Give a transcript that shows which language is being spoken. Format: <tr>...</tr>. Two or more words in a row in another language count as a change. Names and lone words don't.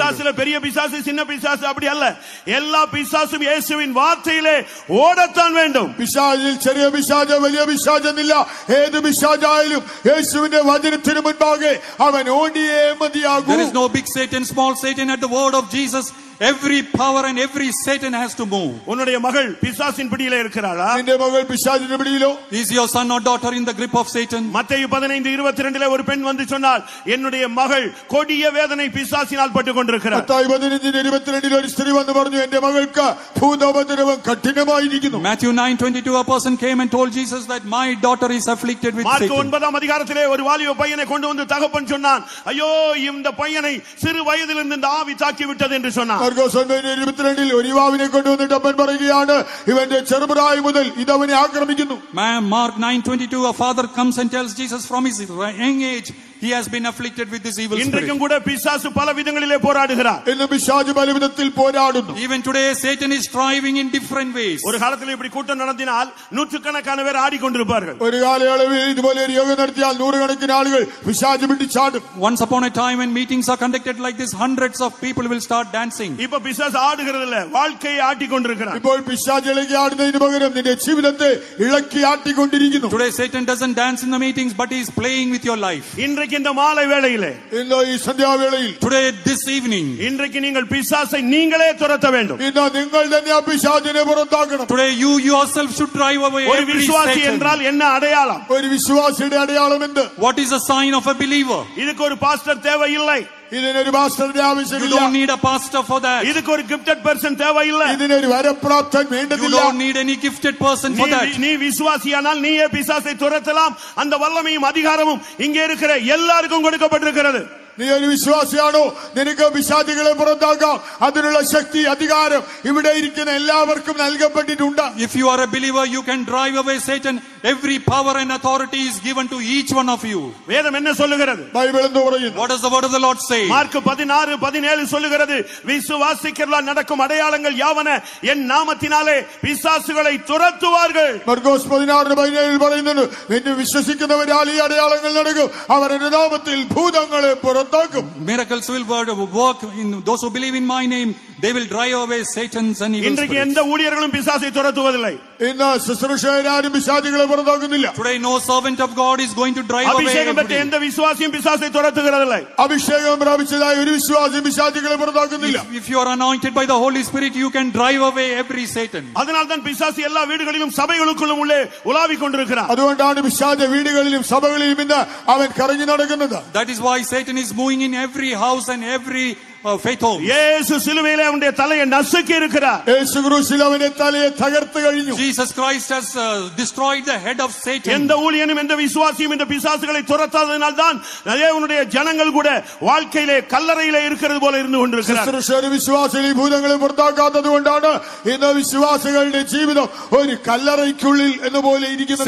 <ta>பிசாசுல பெரிய பிசாசு சின்ன பிசாசு அப்படி அல்ல, எல்லா பிசாசும் இயேசுவின் வார்த்தையிலே ஓடத்தான் வேண்டும்.</ta> <ml>പിശാചിൽ ചെറിയ പിശാച് വലിയ പിശാചെന്നില്ല, ഏത് പിശാചായാലും യേശുവിന്റെ വചനത്തിന് മുൻപാകെ അവൻ ഓടിയേ മതിയാകൂ.</ml> <en>There is no big Satan, small Satan. At the word of Jesus, every power and every Satan has to move.</en> <ta>உன்னுடைய மகள் பிசாசின் பிடியிலே இருக்கிறாளா?</ta> <ml>നിന്റെ മകൾ പിശാചിന്റെ പിടിയിലോ?</ml> <en>Is your son or daughter in the grip of Satan?</en> <ta>மத்தேயு 15:22 ஒரு பெண் வந்து சொன்னாள், என்னுடைய மகள் கொடிய வேதனை பிசாசினால் பட்டுக் கொண்டிருக்கிறார்.</ta> <ml>മത്തായി 15:22 ഒരു സ്ത്രീ വന്ന് പറഞ്ഞു, എന്റെ മകൾക്ക് ഭൂതോപദ്രവം കഠിനമായിരിക്കുന്നു.</ml> <en>Matthew 9:22 a person came and told Jesus that my daughter is afflicted with மார்க் Satan.</en> <ta>9ஆம் அதிகாரத்திலே ஒரு வாலிப பையனை கொண்டு வந்து தகப்பன் சொன்னான், ஐயோ இந்த பையனை சிறு வயதிலிருந்து இந்த ஆவி தாக்கி விட்டது என்று சொன்னான்.</ta> <ml>മാർക്കോസ് 9:22 ഒരു യുവാവിനെ കൊണ്ടുവന്നിട്ട് അപ്പൻ പറയുകയാണ്, ഇവന്റെ ചെറുപ്രായം മുതൽ ഇതവനെ ആക്രമിക്കുന്നു.</ml> <en>Mark 9:22 a father comes and tells Jesus from his young age he has been afflicted with this evil spirit.</en> <ta>இன்றைக்கும் கூட பிசாசு பல விதங்களிலே போராடுகிறார்.</ta> <ml>ഇന്ന് പിശാച് പല വിധത്തിൽ പോരാടുന്നു.</ml> <en>Even today Satan is striving in different ways.</en> <ta>ஒரு காலத்தில் இப்படி கூட்டம் நடத்தினால் நூற்றுக்கணக்கான பேர் ஆடிக்கொண்டிருப்பார்கள்.</ta> <ml>ഒരു കാലയളവിൽ ഇതുപോലെ ഒരു യോഗം നടത്തിയാൽ നൂറുകണക്കിന് ആളുകൾ പിശാച് പിടിച്ചാടും.</ml> <en>Once upon a time when meetings are conducted like this, hundreds of people will start dancing.</en> <ta>இப்ப பிசாசு ஆடுகிறது இல்ல, வாழ்க்கையை ஆட்டிக்கொண்டிருக்கிறார்.</ta> <ml>ഇപ്പോൾ പിശാച് ഇളകി ആടുന്നതിന് പകരം നിന്റെ ജീവിതത്തെ ഇളക്കി ആട്ടിക്കൊണ്ടിരിക്കുന്നു.</ml> <en>Today Satan doesn't dance in the meetings, but he is playing with your life.</en> <ta>இன்றைக்கு இந்த மாலை வேளையிலே,</ta> <ml>ഇന്ന് ഈ സന്ധ്യാവേളയിൽ,</ml> <en>Today this evening,</en> <ta>இன்றைக்கு நீங்கள் பிசாசை நீங்களே துரத்த வேண்டும்.</ta> <ml>ഇന്ന് നിങ്ങൾ തന്നെ ആ പിശാചിനെ പുറത്താക്കണം.</ml> <en>today you yourself should drive away</en> <ta>ஒரு</ta> <en>every</en> <ta>விசுவாசி</ta> <en>Satan.</en> <ta>என்றால் என்ன அடையாளம்?</ta> <ml>ഒരു വിശ്വാസിയുടെ അടയാളം എന്ത്?</ml> <en>What is the sign of a believer?</en> <ta>இதுக்கு ஒரு பாஸ்டர் தேவையில்லை,</ta> <ml>ഇതിനൊരു പാസ്റ്ററുടെ</ml> <en>You</en> <ml>ആവശ്യമില്ല.</ml> <en>don't need a pastor for that.</en> <ta>இதுக்கு ஒரு</ta> <en>gifted person</en> <ta>தேவையில்லை.</ta> <ml>ഇതിനൊരു വരപ്രാപ്തൻ</ml> <en>You</en> <ml>വേണ്ടതില്ല.</ml> <en>don't need any gifted person for that.</en> <ta>நீ விசுவாசியானால் நீயே பிசாசை துரத்தலாம். அந்த வல்லமையும் அதிகாரமும் இங்கே இருக்கிற எல்லாருக்கும் கொடுக்கப்பட்டிருக்கிறது.</ta> <ml>നീ ഒരു വിശ്വാസിയാണോ? നിനക്ക് പിശാചുകളെ പുറത്താക്കാം. അതിനുള്ള ശക്തി, അധികാരം ഇവിടെ ഇരിക്കുന്ന എല്ലാവർക്കും നൽകപ്പെട്ടിട്ടുണ്ട്.</ml> <en>If you are a believer, you can drive away Satan. Every power and authority is given to each one of you.</en> <ta>வேதம் என்ன சொல்லுகிறது?</ta> <ml>ബൈബിൾ എന്ന് പറയുന്നു.</ml> <en>What does the word of the Lord say?</en> <ta>மார்க் 16:17 சொல்லுகிறது, விசுவாசிக்கிறவர்களால் நடக்கும் அடையாளங்கள் யாவன, என் நாமத்தினாலே பிசாசுகளை துரத்துவார்கள்.</ta> <ml>മർക്കോസ് 16:17 പറയുന്നു, എന്നെ വിശ്വസിക്കുന്നവരാൽ ഈ അടയാളങ്ങൾ നടക്കും, അവർ എന്റെ നാമത്തിൽ ഭൂതങ്ങളെ പുറത്താക്കും.</ml> <en>Miracles will work in those who believe in my name. They will drive away Satan's and evil</en> <ta>இன்றைக்கு</ta> <en>spirits.</en> <ta>எந்த ஊழியர்களும் பிசாசை துரத்துவதில்லை.</ta> <ml>ഇന്ന് ശുശ്രൂഷകരാരും പിശാചുകളെ പുറത്താക്കുന്നില്ല.</ml> <en>Today no servant of God is going to drive away</en> <ta>அபிஷேகம் பெற்ற</ta> <en>everybody.</en> <ta>எந்த விசுவாசியும் பிசாசை துரத்துகிறதில்லை.</ta> <ml>അഭിഷേകം പ്രാപിച്ചതായ ഒരു വിശ്വാസി പിശാചുകളെ പുറത്താക്കുന്നില്ല.</ml> <en>If you are anointed by the Holy Spirit, you can drive away every Satan.</en> <ta>அதனால்தான் பிசாசு எல்லா வீடுகளிலும் சபைகளுக்குள்ளும் உள்ளே உலாவிக் கொண்டிருக்கிறார்.</ta> <ml>അതുകൊണ്ടാണ് പിശാച് വീടുകളിലും സഭകളിലും ഇന്ന് അവൻ കറങ്ങി നടക്കുന്നത്.</ml> <en>That is why Satan is moving in every house and every faith homes.</en> <ta>இயேசு சிலுவையிலே அவனுடைய தலையை நசுக்கி இருக்கிறார்.</ta> <ml>യേശു ക്രൂശിൽ അവന്റെ തലയെ തകർത്തു കഴിഞ്ഞു.</ml> <en>Jesus Christ has destroyed the head of Satan.</en> <ta>எந்த ஊழியனும் எந்த விசுவாசியும் இந்த பிசாசுகளை துரத்தாததினால் தான் தேவனுடைய ஜனங்கள் கூட வாழ்க்கையிலே கல்லறையிலே இருக்கிறது போல இருந்து கொண்டிருக்கிறார்கள்.</ta> <ml>വിശ്വാസികളെ ഭൂതങ്ങളെ പുറത്താക്കാത്തത് കൊണ്ടാണ് ഇന്ന് വിശ്വാസികളുടെ ജീവിതം ഒരു കല്ലറയ്ക്കുള്ളിൽ എന്ന പോലെ ഇരിക്കുന്നത്.</ml>